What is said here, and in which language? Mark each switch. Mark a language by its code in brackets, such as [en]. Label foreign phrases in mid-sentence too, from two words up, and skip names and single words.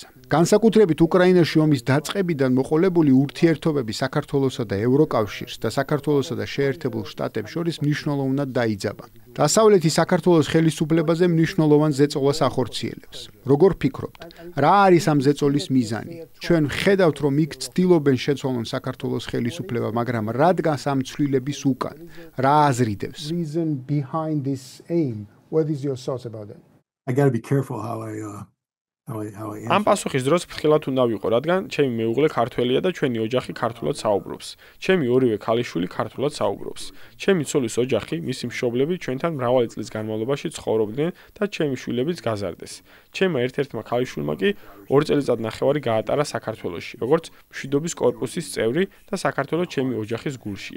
[ka] განსაკუთრებით უკრაინაში ომის დაწყებიდან მოყოლებული ურთიერთობები საქართველოსა და ევროკავშირს და საქართველოსა და შეერთებულ შტატებს შორის მნიშვნელოვნად დაიძაბა. დასავლეთი საქართველოს ხელისუფლებაზე მნიშვნელოვან ზეწოლას ახორციელებს. როგორ ფიქრობთ, რა არის ამ ზეწოლის მიზანი? ჩვენ ვხედავთ, რომ იქ ცდილობენ შეცვალონ საქართველოს ხელისუფლება, მაგრამ რადგან ამ ცვლილების უკან? რა აზრიდებს? [en] Reason behind this aim. What is your thoughts about that? I got to be careful how I [ka] ამ პასუხის დროს ფრთხილად უნდა ვიყო, რადგან ჩემი მეუღლე ქართველია და ჩვენი ოჯახი ქართულად საუბრობს. ჩემი ორივე ქალიშვილი ქართულად საუბრობს. ჩემი ცოლის ოჯახი, მისი მშობლები ჩვენთან მრავალი წლის განმავლობაში ცხოვრობდნენ და ჩემი შვილებიც გაზარდეს. ჩემმა ერთ-ერთმა ქალიშვილმა კი 2 წელიწადნახევარი გაატარა საქართველოში, როგორც მშვიდობის კორპუსის წევრი და საქართველოს ჩემი ოჯახის გულშია.